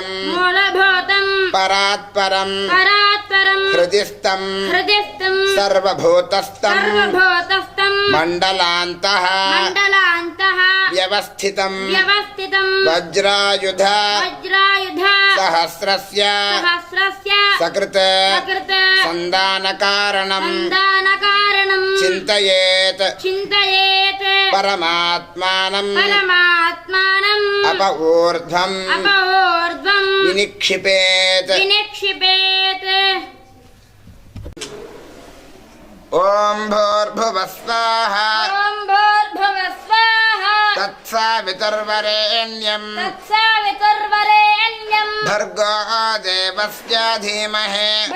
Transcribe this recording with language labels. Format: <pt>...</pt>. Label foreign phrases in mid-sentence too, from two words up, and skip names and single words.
<sa>మూలభూతం పరాత్పరం పరాత్పరం హృదిస్థం హృదిస్థం సర్వభూతస్థం సర్వభూతస్థం మండలాంతః మండలాంతః వ్యవస్థితం వ్యవస్థితం వజ్రాయుధ వజ్రాయుధ सहस्रस्य सकृत् संदानकारणम् चिन्तयेत् परमात्मानम् अपऊर्ध्वम् विनिक्षिपेत् ॐ भूर्भुवः स्वः तत्सवितुर्वरेण्यं भर्गो देवस्य धीमहि</sa>